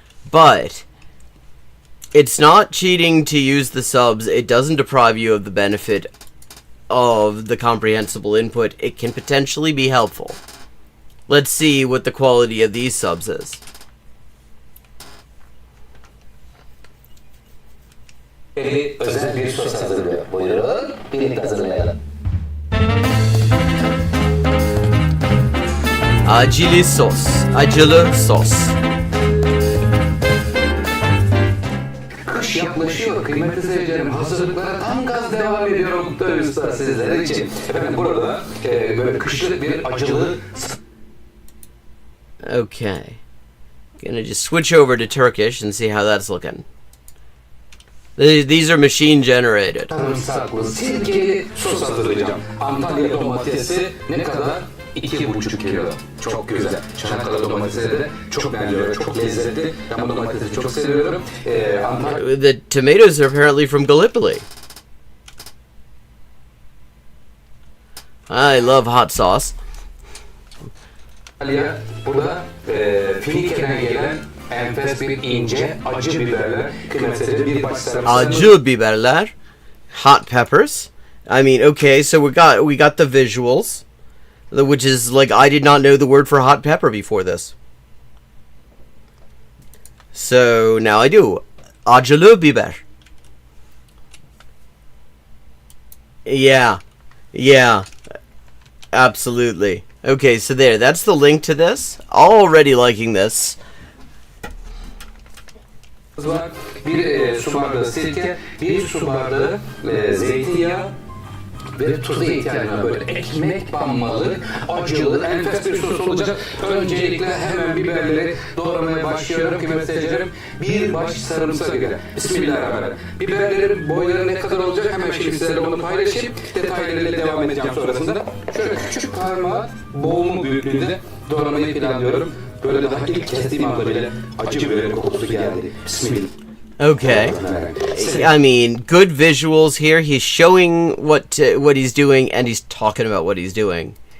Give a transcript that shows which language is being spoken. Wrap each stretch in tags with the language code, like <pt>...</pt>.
<en>But it's not cheating to use the subs. It doesn't deprive you of the benefit of the comprehensible input. It can potentially be helpful. Let's see what the quality of these subs is.</en> <tr>Özel bir sos hazırlıyor. Buyurun, birlikte hazırlayalım. Acili sos. Acılı sos. Kış yaklaşıyor kıymetli seyircilerim. Hazırlıklara tam gaz devam ediyor Oktay Usta sizler için. Efendim burada böyle kışlık bir acılı...</tr> <en>Okay. Gonna just switch over to Turkish and see how that's looking. These are machine generated.</en> <tr>Sarımsaklı, sirkeli sos hazırlayacağım. Antalya domatesi ne kadar? 2,5 kilo. Çok güzel. Çanakkale domatesi de çok beğeniyorum. Çok lezzetli. Ben bu domatesi çok seviyorum.</tr> <en>The tomatoes are apparently from Gallipoli. I love hot sauce.</en> <tr>Antalya burada Finike'den gelen enfes bir ince acı biberler, kıymetli bir baş sarımsağı. Acı biberler,</tr> <en>hot peppers. I mean, okay, so we got the visuals, which is like I did not know the word for hot pepper before this. So now I do.</en> <tr>Acılı biber.</tr> <en>Yeah, absolutely. Okay, so there, that's the link to this. Already liking this.</en> <tr>Bir su bardağı sirke, bir su bardağı zeytinyağı ve tuza ihtiyacım var. Böyle ekmek banmalı, acılı, enfes bir sos olacak. Öncelikle hemen biberleri doğramaya başlıyorum kıymetli seyircilerim. Bir baş sarımsak ile. Bismillahirrahmanirrahim. Biberlerin boyları ne kadar olacak hemen şimdi sizlerle onu paylaşayım. Detaylarıyla devam edeceğim sonrasında. Şöyle küçük parmağı boğumu büyüklüğünde doğramayı planlıyorum. Böyle daha ilk kestiğim anda bile acı biber kokusu geldi. Bismillah.</tr> <en>Okay. I mean, good visuals here. He's showing what he's doing, and he's talking about what he's doing.</en>